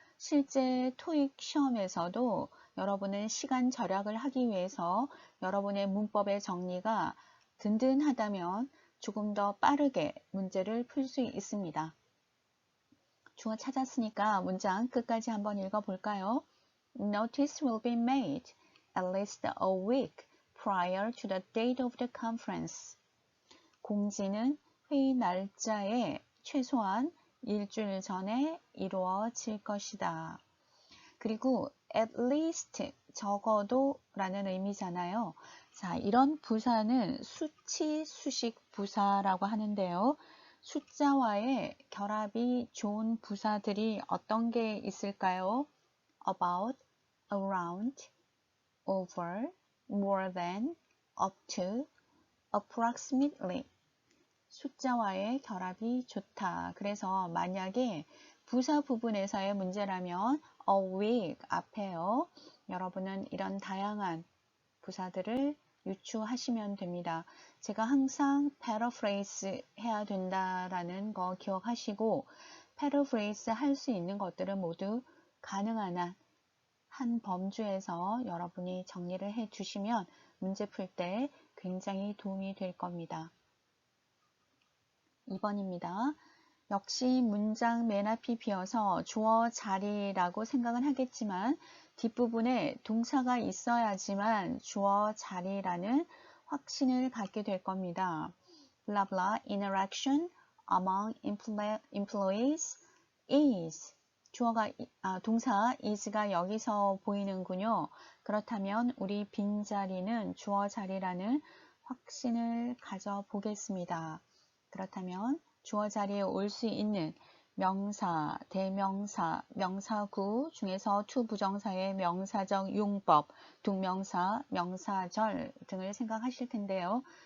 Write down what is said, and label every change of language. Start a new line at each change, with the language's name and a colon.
Korean: 실제 토익 시험에서도 여러분은 시간 절약을 하기 위해서 여러분의 문법의 정리가 든든하다면 조금 더 빠르게 문제를 풀 수 있습니다. 주어 찾았으니까 문장 끝까지 한번 읽어볼까요?
English: Notice will be made at least a week prior to the date of the conference.
Korean: 공지는 회의 날짜에 최소한 일주일 전에 이루어질 것이다. 그리고 at least 적어도 라는 의미잖아요. 자, 이런 부사는 수치, 수식 부사라고 하는데요. 숫자와의 결합이 좋은 부사들이 어떤 게 있을까요?
English: about, around, over, more than, up to, approximately.
Korean: 숫자와의 결합이 좋다. 그래서 만약에 부사 부분에서의 문제라면 a week 앞에요. 여러분은 이런 다양한 부사들을 유추하시면 됩니다. 제가 항상 paraphrase 해야 된다라는 거 기억하시고 paraphrase 할 수 있는 것들은 모두 가능한 한 범주에서 여러분이 정리를 해 주시면 문제 풀 때 굉장히 도움이 될 겁니다. 2번입니다. 역시 문장 맨 앞이 비어서 주어 자리라고 생각은 하겠지만 뒷부분에 동사가 있어야지만 주어 자리라는 확신을 갖게 될 겁니다.
English: blah blah interaction among employees is
Korean: 동사 is가 여기서 보이는군요. 그렇다면 우리 빈자리는 주어 자리라는 확신을 가져보겠습니다. 그렇다면 주어 자리에 올 수 있는 명사, 대명사, 명사구 중에서 to 부정사의 명사적 용법, 동명사, 명사절 등을 생각하실 텐데요.